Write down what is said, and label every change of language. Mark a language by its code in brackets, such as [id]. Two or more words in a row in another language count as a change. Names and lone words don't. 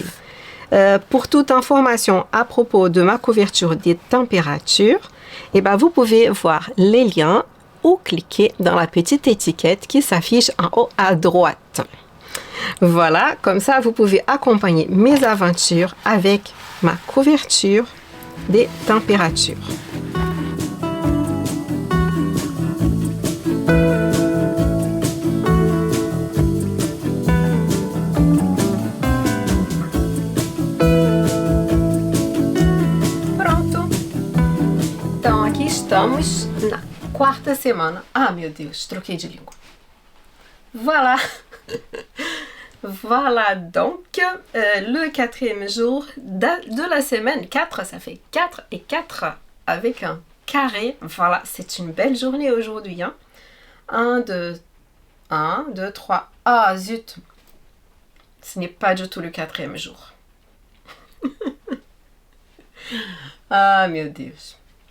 [fr] Pour toute information à propos de ma couverture des températures, et ben, vous pouvez voir les liens ou cliquer dans la petite étiquette qui s'affiche en haut à droite. Voilà, comme ça vous pouvez accompagner mes aventures avec ma couverture des températures. [pt] Pronto! Então aqui estamos na quarta semana. Ah, meu Deus, troquei de língua. [fr] Voilà. Voilà donc le 4e jour de la semaine. 4, ça fait 4 et 4 avec un carré. Voilà, c'est une belle journée aujourd'hui. Hein. 1, 2, 3. Ah, zut. Ce n'est pas du tout le 4e jour. [pt] Ah, meu Deus.